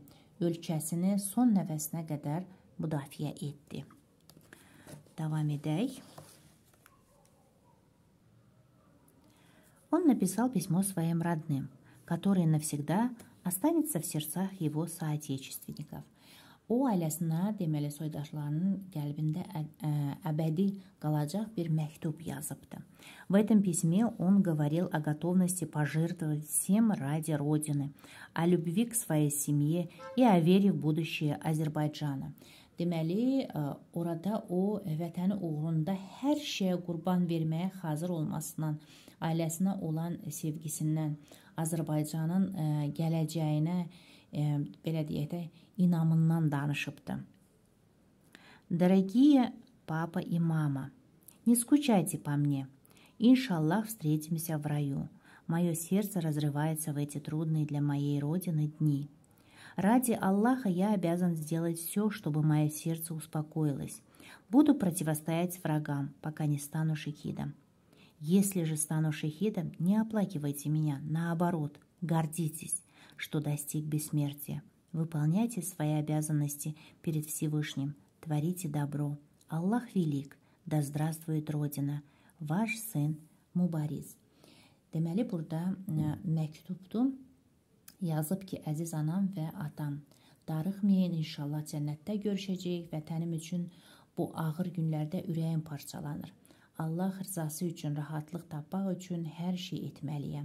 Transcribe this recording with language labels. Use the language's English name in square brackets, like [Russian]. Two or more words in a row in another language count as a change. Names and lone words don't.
[Azerbaijani] Ölkəsini son nəfəsinə qədər müdafiə etdi. Davam edək. [Russian] Он написал письмо своим родным, которое навсегда останется в сердцах его соотечественников. [Azerbaijani] O, ailəsinə, deməli, soydaşlarının qəlbində əbədi qalacaq bir məktub yazıbdı. [Russian] В этом письме он говорил о готовности пожертвовать всем ради Родины, о любви к своей семье и о вере в будущее Азербайджана. [Azerbaijani] Deməli, orada o vətəni uğrunda hər şeyə qurban verməyə hazır olmasından, ailəsinə olan sevgisindən, Azərbaycanın gələcəyinə, belə deyək də, inamından danışıbdı. [Russian] Дорогие папа и мама, не скучайте по мне. Иншаллах встретимся в раю. Мое сердце разрывается в эти трудные для моей родины дни. Ради Аллаха я обязан сделать все, чтобы мое сердце успокоилось. Буду противостоять врагам, пока не стану шахидом. Если же стану шахидом, не оплакивайте меня, наоборот, гордитесь, что достиг бессмертия. Выполняйте свои обязанности перед Всевышним, творите добро. Аллах велик, да здравствует Родина. Vаш сын Mübariz. [Azerbaijani] Deməli, burada məktubdur. Yazıb ki, əziz anam və atam, darıxmayın, inşallah cənnətdə görüşəcəyik. Vətənim üçün bu ağır günlərdə ürəyim parçalanır. Allah rızası üçün, rahatlıq tapmaq üçün hər şey etməliyəm.